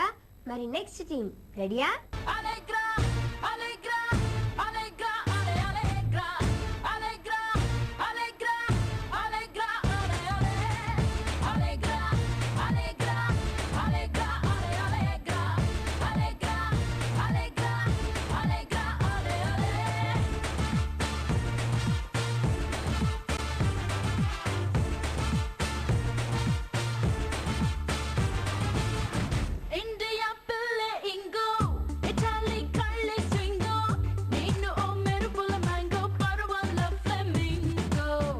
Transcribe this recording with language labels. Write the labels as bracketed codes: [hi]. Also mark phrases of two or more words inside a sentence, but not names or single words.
[te] మరి [en] next team [te] రెడీయా? [es] Alegra, alegra, alegra, ale, alegra, alegra, alegra, alegra, ale, ale, alegra, alegra, alegra, ale, alegra, alegra, alegra, alegra, ale, ale. [te] ఇండియా పిల్లే ఇంగో, ఇటాలీ కళ్ళే స్వింగో, నేను ఓ మెరుపుల మ్యాంగో, పర్వాల ఫ్లెమింగో.